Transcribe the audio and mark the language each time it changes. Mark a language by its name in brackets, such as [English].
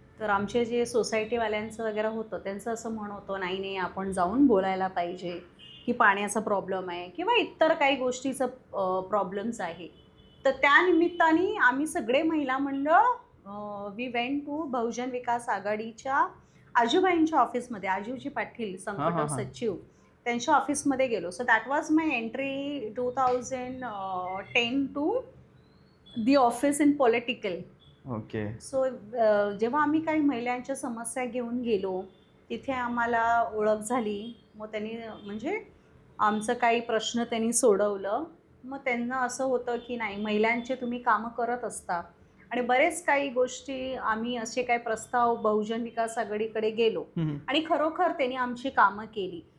[Marathi] तर आमचे जे सोसायटीवाल्यांचं वगैरे होतं, त्यांचं असं म्हणणं होतं, नाही नाही आपण जाऊन बोलायला पाहिजे की पाण्याचा प्रॉब्लेम आहे किंवा इतर काही गोष्टीचं प्रॉब्लेम्स आहे. तर त्या निमित्ताने आम्ही सगळे महिला मंडळ [English] we went to [Marathi] बहुजन विकास आघाडीच्या आजूबाईंच्या ऑफिसमध्ये, आजूजी पाटील संघटक सचिव, त्यांच्या ऑफिसमध्ये गेलो. [English] So that was my entry 2010 to the office in political. Okay. [Marathi] So जेव्हा आम्ही काही महिलांच्या समस्या घेऊन गेलो, तिथे आम्हाला ओळख झाली. मग त्यांनी म्हणजे आमचं काही प्रश्न त्यांनी सोडवलं. मग त्यांना असं होतं की नाही, महिलांचे तुम्ही कामं करत असता, आणि बरेच काही गोष्टी आम्ही असे काही प्रस्ताव बहुजन विकास आघाडीकडे गेलो, आणि खरोखर त्यांनी आमची कामं केली.